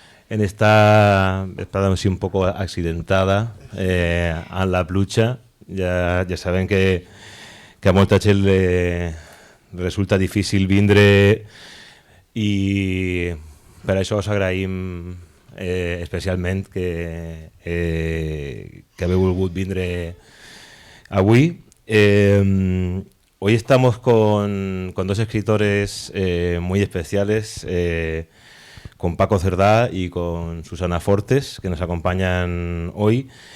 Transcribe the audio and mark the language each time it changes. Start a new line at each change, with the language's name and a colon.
Spanish: en esta así un poco accidentada
Catalan: a la pluja. Ja sabem que a molta gent resulta difícil vindre i per això us agraïm especialment que haver volgut vindre avui.
Spanish: Hoy estamos con dos escritores muy especiales, con Paco Cerdá y con Susana Fortes, que nos acompañan hoy.